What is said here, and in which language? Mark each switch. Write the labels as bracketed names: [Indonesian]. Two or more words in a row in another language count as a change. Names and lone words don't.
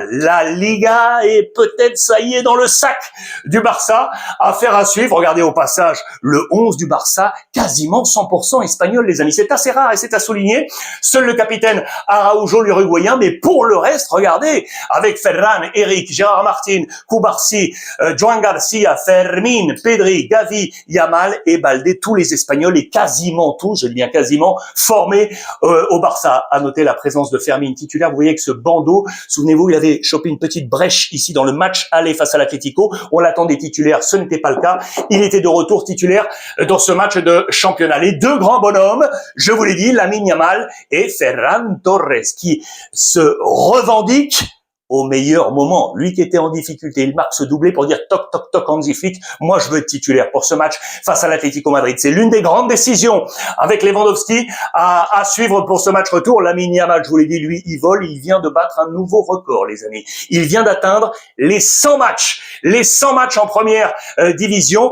[French] La Liga est peut-être, ça y est, dans le sac du Barça. Affaire à suivre. Regardez au passage le 11 du Barça, quasiment 100% espagnol, les amis. C'est assez rare et c'est à souligner. Seul le capitaine Araujo, l'Uruguayen, mais pour le reste, regardez, avec Ferran, Eric, Gérard Martin, Cubarsí, Joan Garcia, Fermín, Pedri, Gavi, Yamal et Baldé, tous les Espagnols et quasiment tous, je dis bien quasiment, formés au Barça. À noter la présence de Fermín titulaire. Vous voyez que ce bandeau, souvenez-vous, il avait chopé une petite brèche ici dans le match aller face à l'Atlético. On l'attendait titulaire, ce n'était pas le cas. Il était de retour titulaire dans ce match de championnat. Les 2 grands bonhommes, je vous l'ai dit, Lamine Yamal et Ferran Torres, qui se revendiquent au meilleur moment. Lui qui était en difficulté, il marque ce doublé pour dire toc toc toc Hansi Flick, moi je veux être titulaire pour ce match face à l'Atlético Madrid. C'est l'une des grandes décisions avec Lewandowski à suivre pour ce match retour. Lamine Yamal, je vous l'ai dit, lui il vole, il vient de battre un nouveau record, les amis. Il vient d'atteindre les 100 matchs. Les 100 matchs en première division.